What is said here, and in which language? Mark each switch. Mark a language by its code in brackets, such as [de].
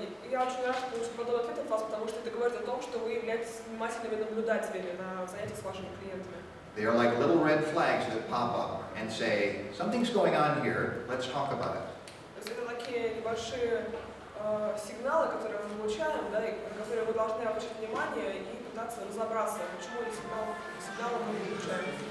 [ru] Я очень рад получить подобный ответ от вас, потому что это говорит о том, что вы являетесь внимательными наблюдателями на занятиях с вашими клиентами. [en] They are like little red flags that pop up and say, something's going on here, let's talk about it. [ru] То есть это такие небольшие сигналы, которые мы получаем, да, и на которые вы должны обратить внимание и пытаться разобраться, почему эти сигналы мы получаем.